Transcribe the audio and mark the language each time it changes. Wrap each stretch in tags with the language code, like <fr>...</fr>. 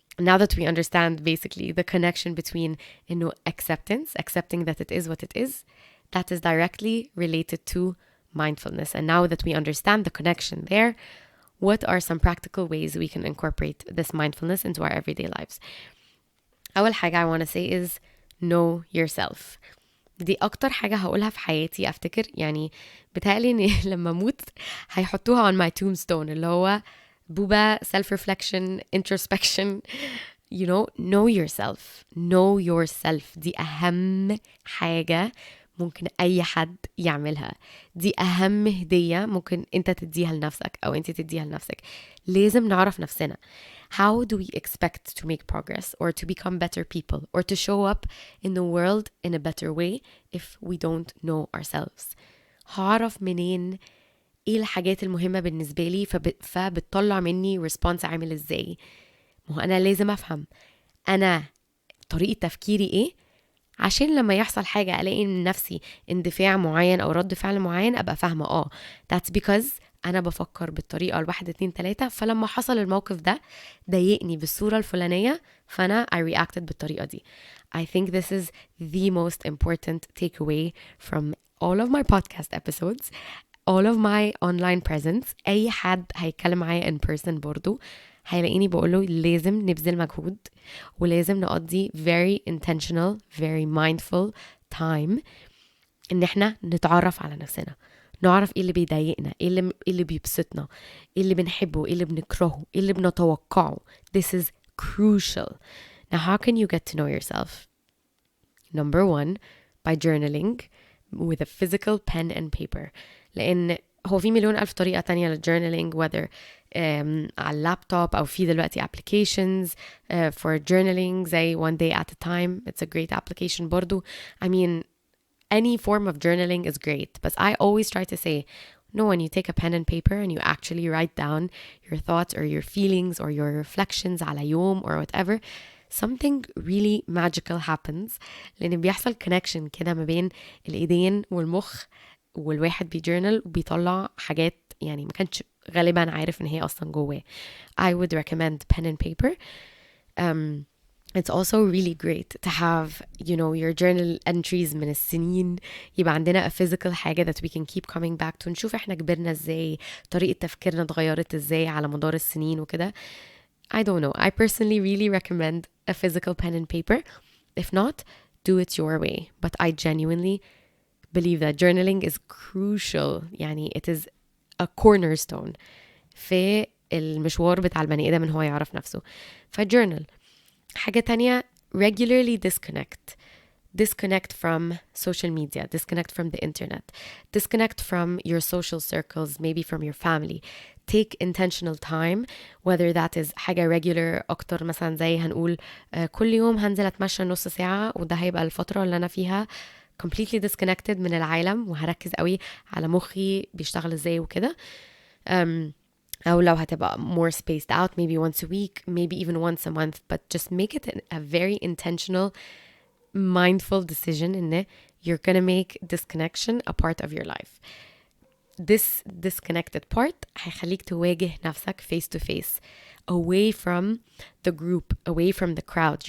<en>Now that we understand basically the connection between accepting that it is what it is, that is directly related to mindfulness. And now that we understand the connection there, what are some practical ways we can incorporate this mindfulness into our everyday lives?</en> <ar>أول حاجة</ar> <en>I want to say is know yourself.</en> <ar>دي أكتر حاجة هقولها في حياتي أفتكر، يعني بتهيألي إن لما أموت هيحطوها</ar> <en>on my tombstone</en> <ar>اللي هو بوبا</ar> <en>self-reflection, introspection, know yourself.</en> <ar>دي أهم حاجة ممكن أي حد يعملها، دي أهم هدية ممكن أنت تديها لنفسك أو أنت تديها لنفسك. لازم نعرف نفسنا.</ar> <en>How do we expect to make progress or to become better people or to show up in the world in a better way if we don't know ourselves?</en> <ar>هعرف منين ايه الحاجات المهمة بالنسبة لي، فبتطلع مني ريسبونس عامل ازاي. ما هو انا لازم افهم انا طريقة تفكيري ايه، عشان لما يحصل حاجة الاقي من نفسي اندفاع معين او رد فعل معين ابقى فاهمة</ar> <en>that's because</en> <ar>انا بفكر بالطريقة 1 2 3، فلما حصل الموقف ده ضايقني بالصورة الفلانية فانا</ar> <en>I reacted</en> <ar>بالطريقة دي.</ar> <en>I think this is the most important takeaway from all of my podcast episodes, all of my online presence.</en> <ar>اي حد هيتكلم معايا</ar> <en>in person</en> <ar>برضو هيلاقيني بقوله لازم نبذل مجهود، ولازم نقضي</ar> <en>very intentional very mindful time</en> <ar>ان احنا نتعرف على نفسنا، نعرف ايه اللي بيضايقنا، ايه اللي بيبسطنا، ايه اللي بنحبه، ايه اللي بنكرهه، ايه اللي بنتوقعه.</ar> <en>This is crucial. Now how can you get to know yourself? Number 1, by journaling with a physical pen and paper.</en> <ar>لأن هو في مليون ألف طريقة تانية للjournaling, whether على اللابتوب أو في دلوقتي</ar> <en>applications for journaling</en> <ar>زي One Day at a Time.</ar> <en>It's a great application برضو. I mean, any form of journaling is great, but I always try to say, no, when you take a pen and paper and you actually write down your thoughts or your feelings or your reflections</en> <ar>على يوم</ar> <en>or whatever, something really magical happens.</en> <ar>لأن بيحصل connection كده ما بين الإيدين والمخ، والواحد بيجورنال وبيطلع حاجات يعني ما كانش غالبا عارف إن هي أصلا جواه.</ar> <en>I would recommend pen and paper. It's also really great to have, your journal entries</en> <ar>من السنين، يبقى عندنا</ar> <en>a physical حاجة that we can keep coming back to،</en> <ar>نشوف احنا كبرنا ازاي، طريقة تفكيرنا اتغيرت ازاي على مدار السنين وكده.</ar> <en>I don't know. I personally really recommend a physical pen and paper. If not, do it your way. But I genuinely believe that journaling is crucial.</en> <ar>يعني</ar> <en>it is a cornerstone</en> <ar>في المشوار بتاع البني آدم إن هو يعرف نفسه.</ar> <en>فjournal.</en> <ar>حاجة تانية,</ar> <en>regularly disconnect from social media, disconnect from the internet, disconnect from your social circles, maybe from your family. Take intentional time, whether that is</en> <ar>حاجة regular أكتر، مثلا زي هنقول كل يوم هنزل أتمشى نص ساعة، وده هيبقى الفترة اللي أنا فيها</ar> <en>completely disconnected</en> <ar>من العالم، وهركز قوي على مخي بيشتغل ازاي وكده. أو لو هتبقى</ar> <en>more spaced out, maybe once a week, maybe even once a month, but just make it a very intentional, mindful decision in you're gonna make disconnection a part of your life. This disconnected part</en> <ar>هيخليك تواجه نفسك</ar> <en>face to face, away from the group, away from the crowd.</en>